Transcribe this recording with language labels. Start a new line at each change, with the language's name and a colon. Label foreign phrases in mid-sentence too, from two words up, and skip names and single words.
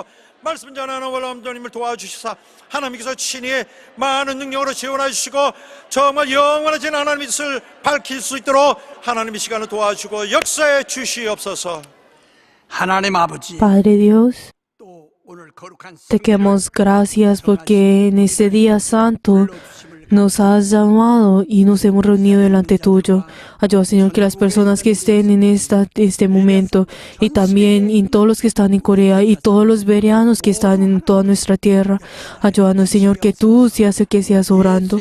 Korean: 말씀 전하는 월남전님을 도와주시사 하나님께서 친히 많은 능력으로 지원해 주시고 정말 영원하신 하나님의 뜻을 밝힐 수 있도록 하나님 이 시간을 도와주고 역사해 주시옵소서. 하나님 아버지,
Spanish: Padre Dios,
Korean: 또 오늘 거룩한
Spanish: te damos gracias porque en este día santo nos has llamado y nos hemos reunido delante tuyo. Ayuda, Señor, que las personas que estén en este momento y también en todos los que están en Corea y todos los bereanos que están en toda nuestra tierra, ayúdanos, Señor, que tú seas el que seas obrando.